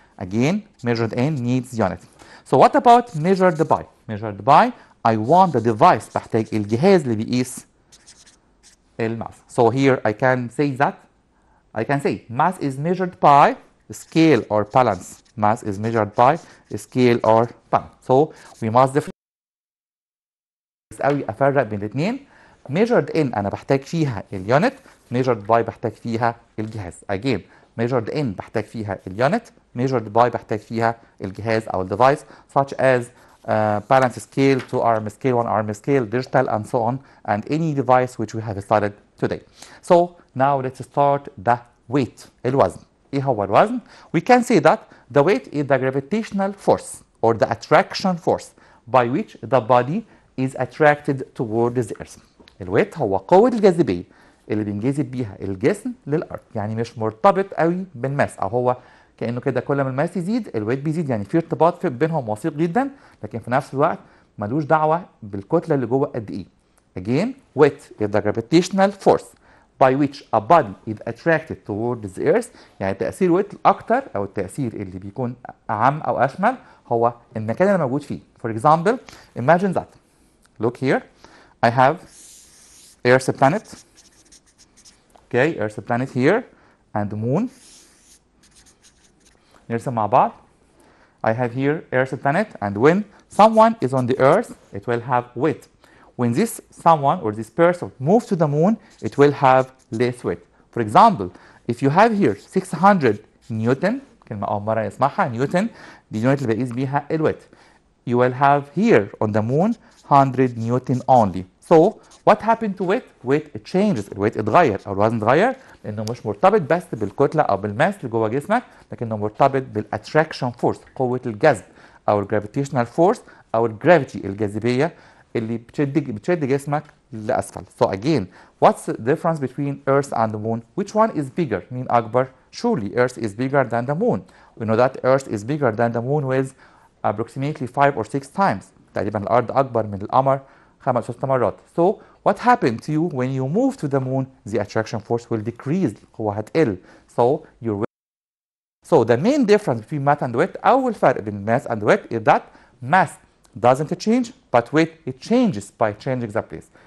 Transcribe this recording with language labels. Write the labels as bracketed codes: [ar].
[en] Again measured in needs units. So what about measured by؟ measured by I want the device، [ar] بحتاج الجهاز اللي بيقيس الماس. [en] So here I can say that I can say mass is measured by scale or balance. Mass is measured by scale or balance. So we must [ar] قوي افرق بين الاثنين. measured in انا بحتاج فيها اليونت، measured by بحتاج فيها الجهاز. [en] Again measured in [ar] بحتاج فيها اليونت، [en] measured by [ar] بحتاج فيها الجهاز او الديفايس [en] such as balance scale, 2 arm scale, 1 arm scale, digital and so on, and any device which we have studied today. So now let's start the weight. [ar] الوزن. ايه هو الوزن؟ [en] We can say that the weight is the gravitational force or the attraction force by which the body is attracted toward the earth. [ar] الويت هو قوة الجاذبية اللي بينجذب بيها الجسم للأرض، يعني مش مرتبط قوي بالماس، أو هو كأنه كده كل ما الماس يزيد الويت بيزيد، يعني في ارتباط بينهم وثيق جدا، لكن في نفس الوقت ملوش دعوة بالكتلة اللي جوه قد إيه. [en] Again, weight is the gravitational force by which a body is attracted toward the earth. [ar] يعني تأثير ويت الأكتر أو التأثير اللي بيكون أعم أو أشمل هو المكان اللي موجود فيه. [en] For example, imagine that. Look here. I have Earth planet. Okay, Earth planet here and the moon. [ar] نرسم مع بعض. [en] I have here Earth planet, and when someone is on the Earth, it will have weight. When this someone or this person moves to the moon, it will have less weight. For example, if you have here 600 Newton، [ar] كلمة أول مرة نسمعها، نيوتن دي اليونت اللي بقيس بيها الويت. [en] You will have here on the moon 100 Newton only. So what happened to weight? Weight it changes. [ar] الويت اتغير أو الوزن اتغير لأنه مش مرتبط بس بالكتلة أو بالماس اللي جوه جسمك، لكنه مرتبط بالاتراكشن فورس، قوة الجذب أو الجرافيتيشنال فورس أو الجرافيتي الجاذبية اللي بتشد جسمك لأسفل. [en] So again, what's the difference between Earth and the moon? Which one is bigger? [ar] مين أكبر؟ [en] Surely Earth is bigger than the moon. We know that Earth is bigger than the moon with approximately 5 or 6 times. [ar] تقريبا الأرض أكبر من القمر 5 أو 6 مرات. [en] So what happened to you when you move to the moon? The attraction force will decrease. [ar] القوة هتقل. [en] So your So the main difference between mass and weight، [ar] أول فرق بين [en] mass and weight is that mass doesn't change but weight it changes by changing the place.